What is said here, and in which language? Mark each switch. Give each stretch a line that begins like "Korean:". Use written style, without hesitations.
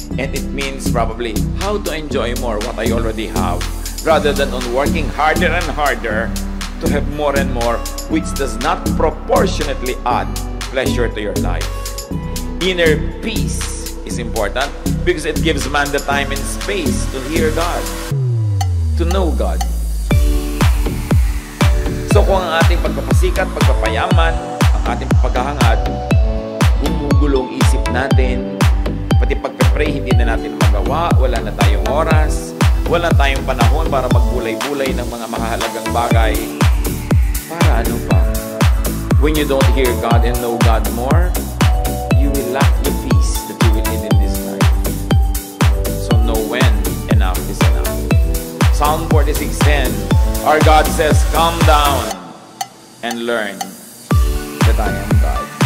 English: And it means probably how to enjoy more what I already have rather than on working harder and harder to have more and more, which does not proportionately add pleasure to your life. Inner peace is important because it gives man the time and space to hear God, to know God.
Filipino: So kung ang ating pagpapasikat, pagpapayaman, ang ating paghahangad, gumugulong isip natin, pati pagpe-pray hindi na natin magawa, wala na tayong oras, wala tayong panahon para magbulay-bulay ng mga mahalagang bagay. Para ano pa?
English: When you don't hear God and know God more, you will lack the peace that you will need in this life. So know when enough is enough. Psalm 46:10, our God says, "Calm down and learn that I am God."